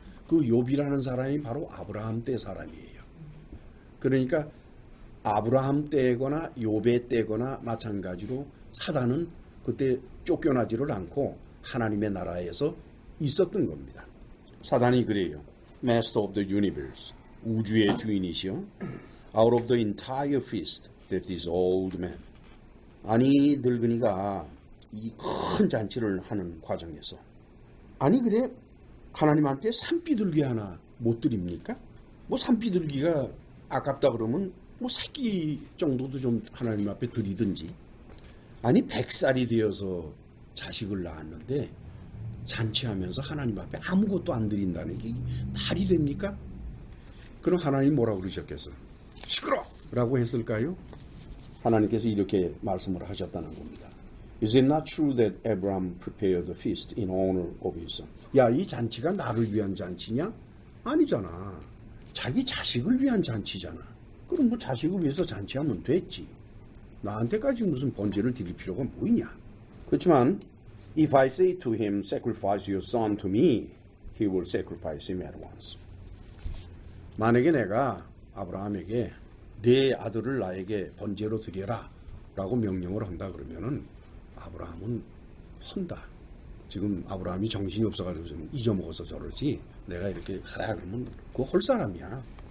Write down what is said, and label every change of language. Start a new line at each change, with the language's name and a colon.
Korean: 그 욥이라는 사람이 바로 아브라함 때 사람이에요. 그러니까 아브라함 때거나 욥의 때거나 마찬가지로 사단은 그때 쫓겨나지를 않고 하나님의 나라에서 있었던 겁니다. 사단이 그래요.
English: Master of the universe.
Korean: 우주의 주인이시요.
English: Out of the entire feast that this old man.
Korean: 아니 늙은이가 이 큰 잔치를 하는 과정에서 아니 그래 하나님한테 산비둘기 하나 못 드립니까? 뭐 산비둘기가 아깝다 그러면 뭐 새끼 정도도 좀 하나님 앞에 드리든지 아니 100살이 되어서 자식을 낳았는데 잔치하면서 하나님 앞에 아무것도 안 드린다는 게 말이 됩니까? 그럼 하나님 뭐라고 그러셨겠어요? 시끄러! 라고 했을까요? 하나님께서 이렇게 말씀을 하셨다는 겁니다.
English: Is it not true that Abraham prepared the feast in honor of his son?
Korean: 야, 이 잔치가 나를 위한 잔치냐? 아니잖아. 자기 자식을 위한 잔치잖아. 그럼 뭐 자식을 위해서 잔치하면 됐지. 나한테까지 무슨 번제를 드릴 필요가 뭐 있냐? 그렇지만
English: If I say to him, sacrifice your son to me, he will sacrifice him at once.
Korean: 만약에 내가 아브라함에게 내 아들을 나에게 번제로 드려라 라고 명령을 한다 그러면은 아브라함은 헌다. 지금 아브라함이 정신이 없어가지고 좀 잊어먹어서 저러지 내가 이렇게 하라 그러면 그거 헐 사람이야.